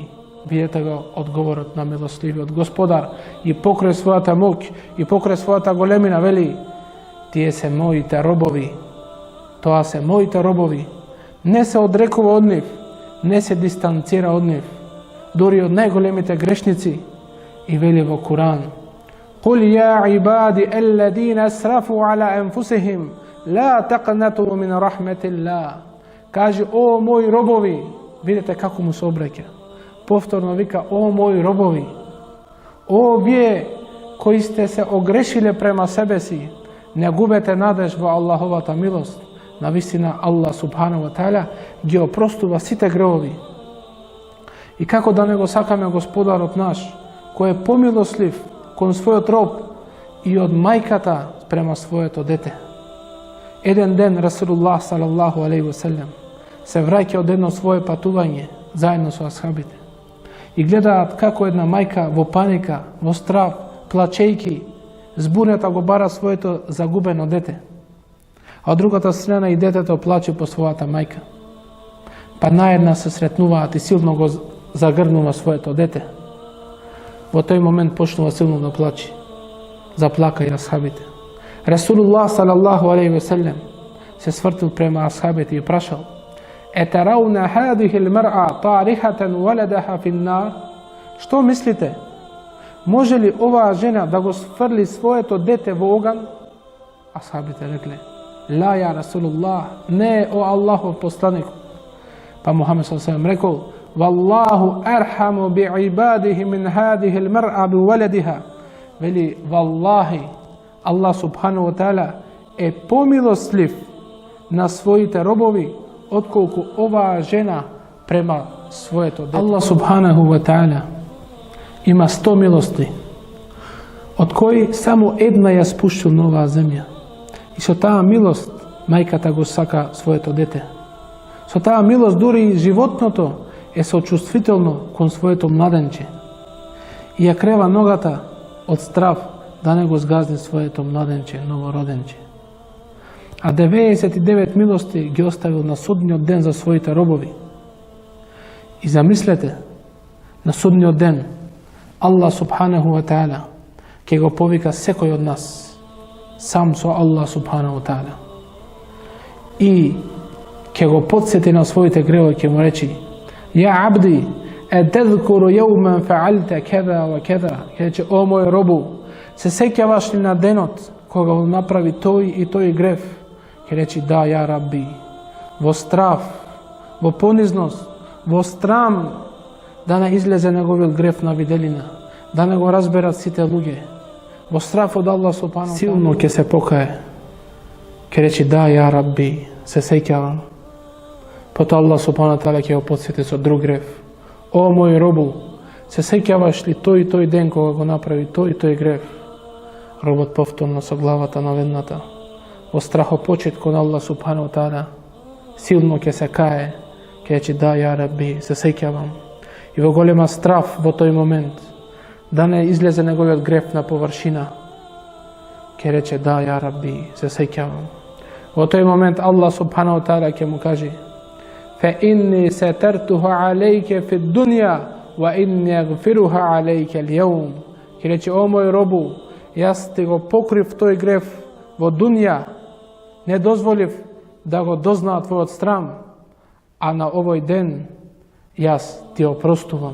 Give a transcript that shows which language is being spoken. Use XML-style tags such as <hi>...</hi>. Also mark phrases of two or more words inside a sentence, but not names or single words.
<mk>Видете го одговорот на милостливиот Господар и покрај својата моќ и покрај својата големина вели: тие се моите робови, тоа се моите робови. Не се одрекува од нив, не се дистанцира од нив, дури од најголемите грешници.</mk> <ar>И вели во Куран: قُلْ يَا عِبَادِ الَّذِينَ أَسْرَفُوا عَلَى أَنفُسِهِمْ لَا تَقْنَطُوا مِنْ رَحْمَةِ اللَّهِ.</ar> <mk>Кажи: о мои робови, видите како му се обраќа. Повторно вика: о мои робови, о вие кои сте се огрешиле према себе си, не губете надеж во Аллаховата милост. Навистина</mk> <ar>الله سبحانه وتعالى</ar> <mk>ги опростува сите гревови. И како да не го сакаме Господарот наш, кој е помилослив кон својот роб и од мајката према своето дете. Еден ден</mk> <ar>رسول الله صلى الله عليه وسلم</ar> <mk>се враќа од едно свое патување заедно со асхабите и гледаат како една мајка во паника, во страв, плачејки, збунета го бара своето загубено дете. А од другата страна и детето плаче по својата мајка. Па наедна се сретнуваат и силно го загрнува своето дете. Во тој момент почнува силно да плаче. Заплака и асхабите.</mk> <ar>رسول الله صلى الله عليه وسلم</ar> <mk>се свртил према асхабите и прашал:</mk> <ar>أترون هذه المرأة طارحة ولدها في النار?</ar> <mk>Што мислите? Може ли оваа жена да го сфрли своето дете во оган? Асхабите рекле:</mk> <ar>لا يا رسول الله,</ar> <mk>не, о Аллахов посланик. Па Мухамед</mk> <ar>صلى الله عليه وسلم</ar> <mk>рекол:</mk> <ar>والله أرحم بعباده من هذه المرأة بولدها.</ar> <mk>Вели: валлахи,</mk> <ar>الله سبحانه وتعالى</ar> <mk>е помилостлив на своите робови отколку оваа жена према своето дете.</mk> <ar>الله سبحانه وتعالى</ar> <mk>има 100 милости, од кои само една ја спуштил на оваа земја. И со таа милост мајката го сака своето дете. Со таа милост дури и животното е сочувствително кон своето младенче и ја крева ногата од страв да не го згазни своето младенче, новороденче. А 99 милости ги оставил на судниот ден за своите робови. И замислете, на судниот ден</mk> <ar>الله سبحانه وتعالى</ar> <mk>ќе го повика секој од нас сам со</mk> <ar>الله سبحانه وتعالى</ar> <mk>и ќе го подсети на своите гревови, ќе му речи:</mk> <ar>يا عبدي أتذكر يوم فعلت كذا وكذا.</ar> <mk>Ќе рече: о мој робу, се сеќаваш ли на денот кога го направи тој и тој грев? Ќе речи: да,</mk> <ar>يا ربي.</ar> <mk>Во страв, во понизност, во страм да не излезе неговиот грев на виделина, да не го разберат сите луѓе. Во страв од</mk> <ar>الله سبحانه</ar> <mk>силно ќе се покае. Ќе речи: да,</mk> <ar>يا ربي,</ar> <mk>се сеќавам. Потоа</mk> <ar>الله سبحانه تعالى</ar> <mk>ќе го потсети со друг грев: о мој робу, се сеќаваш ли тој и тој ден кога го направи тој и тој грев? Робот повторно со главата наведната во страхопочет кон</mk> <ar>الله سبحانه تعالى,</ar> <mk>силно ќе се кае, ќе рече да,</mk> <ar>يا ربي,</ar> <mk>се сеќавам. И во голема страф во тој момент, да не излезе неговиот греф на површина, ќе рече да,</mk> <ar>يا ربي,</ar> <mk>се сеќавам. Во тој момент</mk> <ar>الله سبحانه تعالى</ar> <mk>ќе му каже:</mk> <ar>فإني سترتها عليك في الدنيا وإني أغفرها عليك اليوم.</ar> <mk>Ќе рече: о мој робу, јас ти го покрив тој греф во дунја, не дозволив да го дознаат твојот срам, а на овој ден јас ти опростувам.</mk>